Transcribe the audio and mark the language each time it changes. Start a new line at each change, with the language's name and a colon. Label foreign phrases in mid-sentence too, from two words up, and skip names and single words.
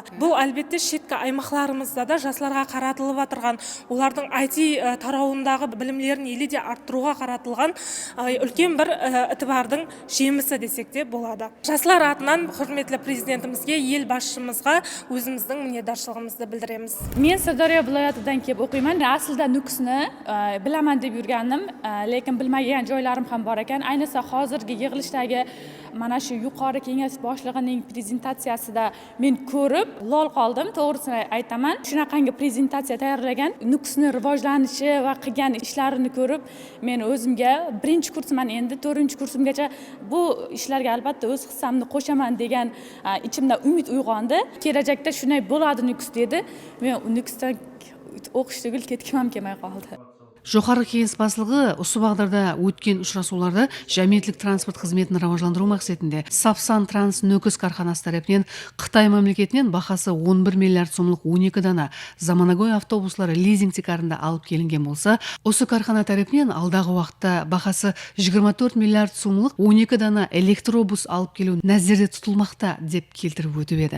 Kara-Kalpak: Бұл әлбетте шеткі аймақтарымызда да жастарға қаратылып атырған, олардың IT тарауындағы білімлерін елде арттыруға қаратылған үлкен бір ітібардың жемісі десек те болады. Жастар атынан құрметті президентімізге, ел басшымызға өзіміздің
Uzbek: minnatdorchiligimizni bildiramiz. Men Sirdaryo viloyatidan kelib o'qiyman. Aslida Nukusni bilaman deb yurgandim, lekin bilmagan joylarim ham bor ekan. Ayniqsa hozirgi yig'ilishdagi mana shu yuqori kengash boshlig'ining prezentatsiyasida men ko'rib lol qoldim, to'g'risini aytaman. Shunaqangi prezentatsiya tayyorlagan, Nukusni rivojlanishi va qilgan ishlarini ko'rib, men o'zimga birinchi kursman, endi 4-kursimgacha bu ishlarga albatta o'z hissamni qo'shaman degan ichimda umid uyg'ondi. Kelajakda shunday bo'ladi Nukus dedi. Men Nukusdan o'qish tugul ketgim ham kelmay qoldi.
Kara-Kalpak: Жоғары кеңес басшылығы осы бағдарда өткен ұшырасуларда жәмиеттік транспорт қызметін раважландыру мақсатында Сапсан Транс Нөкіс карханасы тарапынан Қытай мемлекетінен бақасы 11 миллиард сомлық 12 дана заманауи автобустары лизинг шекарында алып келінген болса, осы кархана тарапынан алдағы уақытта бақасы 24 миллиард сомлық 12 дана электробус алып келу нәзерде тұтылмақта деп келтіріп өтіп еді.